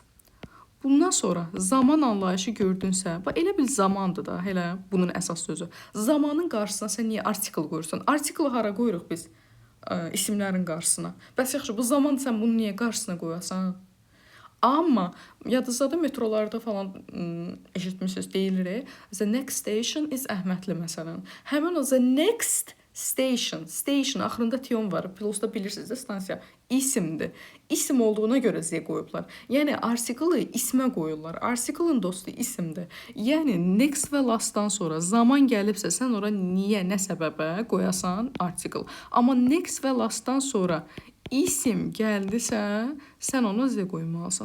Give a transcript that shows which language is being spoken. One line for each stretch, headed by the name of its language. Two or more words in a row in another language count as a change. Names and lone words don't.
Azerbaijani: Bundan sonra zaman anlayışı gördünsə, elə bil zamandır da, elə bunun əsas sözü. Zamanın qarşısına sən niyə artikel qoyursan? Artikeli hara qoyuruq biz? İsimlərin qarşısına. Bəs yaxşı, bu zaman sən bunu niyə qarşısına qoyasan? Amma yadınızda metrolarda falan eşitmişsiniz, deyilir.
English: The next station is
Azerbaijani: Əhmədli məsələn. Həmin o
English: the next station
Azerbaijani: axırında tion var. Plusda bilirsiniz də stansiya isimdir. İsim olduğuna görə Z qoyublar. Yəni artiklı ismə qoyurlar. Artiklın dostu isimdir. Yəni next və lastdan sonra zaman gəlibsə sən ora niyə, nə səbəbə qoyasan artikl. Amma next və lastdan sonra isim gəldisə sən ona Z qoymalısan.